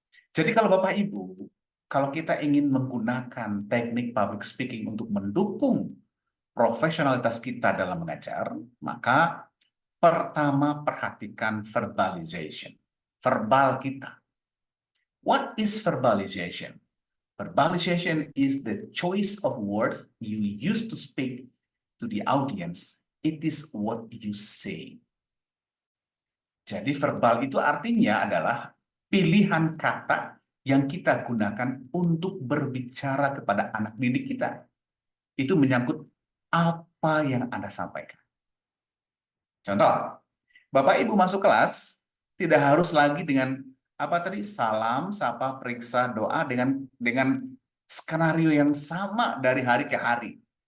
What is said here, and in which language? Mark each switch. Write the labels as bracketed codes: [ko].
[id] Jadi kalau Bapak Ibu, kalau kita ingin menggunakan teknik public speaking untuk mendukung profesionalitas kita dalam mengajar, maka pertama perhatikan verbalization, verbal kita. [en] What is verbalization? Verbalization is the choice of words you use to speak to the audience. It is what you say. [id] Jadi verbal itu artinya adalah pilihan kata yang kita gunakan untuk berbicara kepada anak didik kita. Itu menyangkut apa yang Anda sampaikan. Contoh, Bapak Ibu masuk kelas, tidak harus lagi dengan apa tadi, salam, sapa, periksa, doa dengan skenario yang sama dari hari ke hari.